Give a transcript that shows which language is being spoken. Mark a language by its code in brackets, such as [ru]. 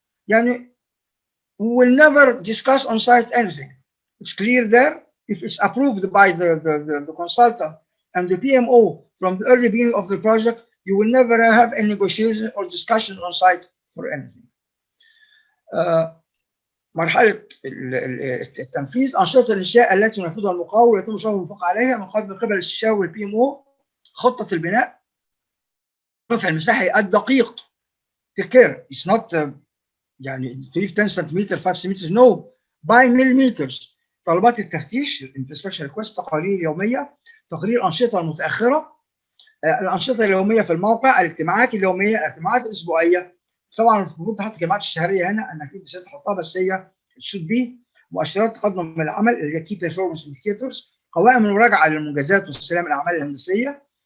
[en] Yani, we will never discuss on site anything. It's clear there. If it's approved by the consultant and the PMO from the early beginning of the project, you will never have any negotiation or discussion on site for anything. [ar] مرحلة التنفيذ، أنشطة الإنشاء التي ينفذها المقاول ويتم شرح الموافقة عليها من قبل الاستشاري والبي ام او. خطة البناء، رفع المساحي الدقيق. [en] Take care. It's not [ar] يعني تريد 10 سنتيمتر 5 سنتيمتر، [en] no by millimeters. [ar] طلبات التفتيش الانسبكشن ريكوست، تقارير يومية، تقرير الأنشطة المتأخرة، الأنشطة اليومية في الموقع، الاجتماعات اليومية، الاجتماعات الأسبوعية. طبعا المفروض تحط الاجتماعات الشهرية هنا، أنا أكيد مش هتحطها، بس هي [en] should be. [ar] مؤشرات تقدم من العمل اللي هي [en] key performance indicators. [ar] قوائم المراجعة للمنجزات واستلام الأعمال الهندسية.